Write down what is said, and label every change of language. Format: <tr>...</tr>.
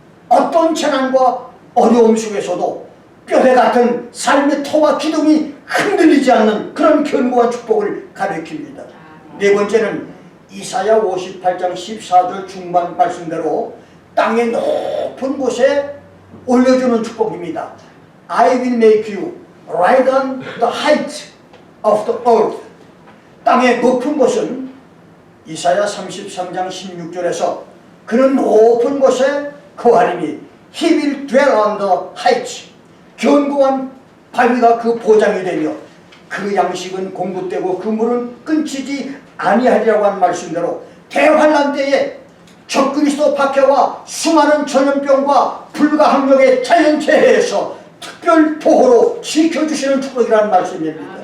<ko>어떤 재난과 어려움 속에서도 뼈대 같은 삶의 터와 기둥이 흔들리지 않는 그런 견고한 축복을 가리킵니다. 네 번째는 이사야 58장 14절 중반 말씀대로 땅의 높은 곳에 올려주는 축복입니다.</ko> <en>I will make you ride on the height of the earth.</en> <ko>땅의 높은 곳은 이사야 33장 16절에서 그는 높은 곳에 거하리니</ko> <en>He will dwell on the heights.</en> <ko>견고한 바위가 그 보장이 되며 그 양식은 공급되고 그 물은 끊기지 아니하리라고 한 말씀대로 대환란 때에 적그리스도 박해와 수많은 전염병과 불가항력의 자연재해에서 특별 보호로 지켜주시는 축복이라는 말씀입니다.</ko>